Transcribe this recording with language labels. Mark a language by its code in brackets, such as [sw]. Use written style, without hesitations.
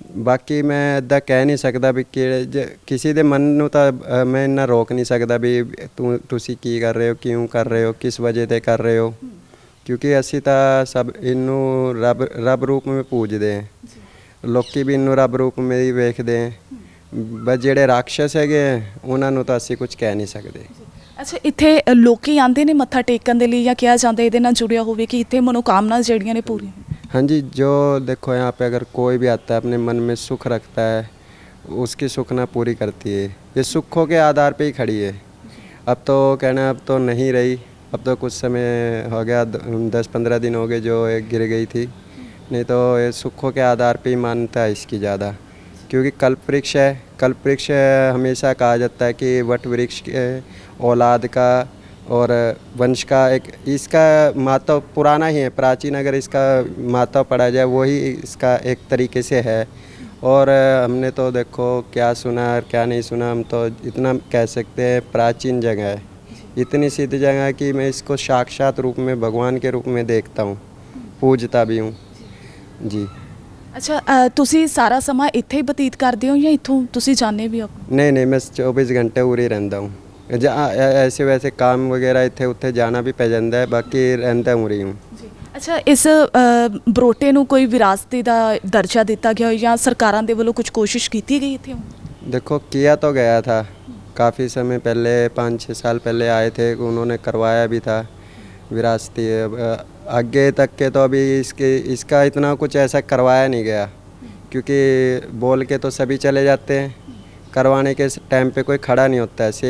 [pa] ਬਾਕੀ ਮੈਂ ਇੱਦਾਂ ਕਹਿ ਨਹੀਂ ਸਕਦਾ ਵੀ ਕਿਹੜੇ ਕਿਸੇ ਦੇ ਮਨ ਨੂੰ ਤਾਂ ਮੈਂ ਇੰਨਾ ਰੋਕ ਨਹੀਂ ਸਕਦਾ ਵੀ ਤੁਸੀਂ ਕੀ ਕਰ ਰਹੇ ਹੋ, ਕਿਉਂ ਕਰ ਰਹੇ ਹੋ, ਕਿਸ ਵਜ੍ਹਾ 'ਤੇ ਕਰ ਰਹੇ ਹੋ, ਕਿਉਂਕਿ ਅਸੀਂ ਤਾਂ ਸਭ ਇਹਨੂੰ ਰੱਬ ਰੂਪ ਵਿੱਚ ਪੂਜਦੇ ਹਾਂ। ਲੋਕੀ ਵੀ ਇਹਨੂੰ ਰੱਬ ਰੂਪ ਵਿੱਚ ਹੀ ਵੇਖਦੇ ਹੈ। ਬਸ ਜਿਹੜੇ ਰਾਖਸ਼ ਹੈਗੇ ਉਹਨਾਂ ਨੂੰ ਤਾਂ ਅਸੀਂ ਕੁਝ ਕਹਿ ਨਹੀਂ ਸਕਦੇ। ਅੱਛਾ, ਇੱਥੇ ਲੋਕੀ ਆਉਂਦੇ ਨੇ ਮੱਥਾ ਟੇਕਣ ਦੇ ਲਈ ਜਾਂ ਕਿਹਾ ਜਾਂਦਾ ਇਹਦੇ ਨਾਲ ਜੁੜਿਆ ਹੋਵੇ ਕਿ ਇੱਥੇ ਮਨੋਕਾਮਨਾ ਜਿਹੜੀਆਂ ਨੇ ਪੂਰੀਆਂ? [hi] हाँ जी, जो देखो यहाँ पे अगर कोई भी आता है अपने मन में सुख रखता है उसकी सुखना पूरी करती है। ये सुखों के आधार पे ही खड़ी है। अब तो कहना अब तो नहीं रही, अब तो कुछ समय हो गया, 10-15 दिन हो गए जो ये गिर गई थी, नहीं तो ये सुखों के आधार पे ही मान्यता है इसकी ज़्यादा, क्योंकि कल्प वृक्ष है। कल्प वृक्ष हमेशा कहा जाता है कि वट वृक्ष के औलाद का और वंश का एक इसका महत्व पुराना ही है, प्राचीन अगर इसका महत्व पढ़ा जाए वही इसका एक तरीके से है। और हमने तो देखो क्या सुना और क्या नहीं सुना, हम तो इतना कह सकते हैं प्राचीन जगह है, इतनी सिद्ध जगह है कि मैं इसको साक्षात रूप में भगवान के रूप में देखता हूँ, पूजता भी हूँ जी। [pa] ਅੱਛਾ ਤੁਸੀਂ ਸਾਰਾ ਸਮਾਂ ਇੱਥੇ ਹੀ ਬਤੀਤ ਕਰਦੇ ਹੋ ਜਾਂ ਇੱਥੋਂ ਤੁਸੀਂ ਜਾਂਦੇ ਵੀ ਹੋ? [hi] नहीं नहीं, मैं 24 घंटे उरी रहता हूँ। जहाँ ऐसे वैसे काम वगैरह इतने उत्थे जाना भी पै जाता है, बाकी रहता उरी हूँ। [pa] ਅੱਛਾ ਇਸ ਬਰੋਟੇ ਨੂੰ ਕੋਈ ਵਿਰਾਸਤੀ ਦਾ ਦਰਜਾ ਦਿੱਤਾ ਗਿਆ ਹੋਇਆ ਜਾਂ ਸਰਕਾਰਾਂ ਦੇ ਵੱਲੋਂ ਕੁਝ ਕੋਸ਼ਿਸ਼ ਕੀਤੀ ਗਈ ਇੱਥੇ? [hi] देखो किया तो गया था, काफ़ी समय पहले 5-6 साल पहले आए थे, उन्होंने करवाया भी था विरासती। आगे तक के तो अभी इसका इतना कुछ ऐसा करवाया नहीं गया, क्योंकि बोल के तो सभी चले जाते हैं, करवाने के टाइम पे कोई खड़ा नहीं होता है।